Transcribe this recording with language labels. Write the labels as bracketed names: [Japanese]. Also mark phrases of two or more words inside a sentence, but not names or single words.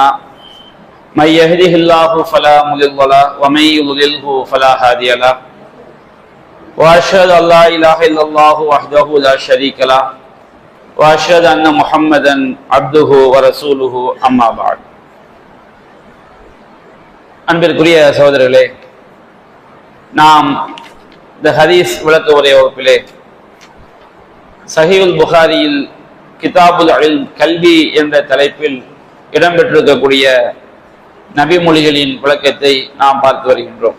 [Arabic] من يهده الله فلا مضل له ومن يضلله فلا هادي له. وأشهد أن لا إله إلا الله وحده لا شريك له وأشهد أن محمدا عبده ورسوله أما بعد. [Tamil] அன்பிற்குரிய சகோதரர்களே, நாம் இந்த ஹதீஸ் விளக்க உரை வகுப்பிலே சஹீஹுல் புகாரியில் கிதாபுல் இல்ம் கல்வி என்ற தலைப்பில் இடம்பெற்றிருக்கக்கூடிய நபிமொழிகளின் விளக்கத்தை நாம் பார்த்து வருகின்றோம்.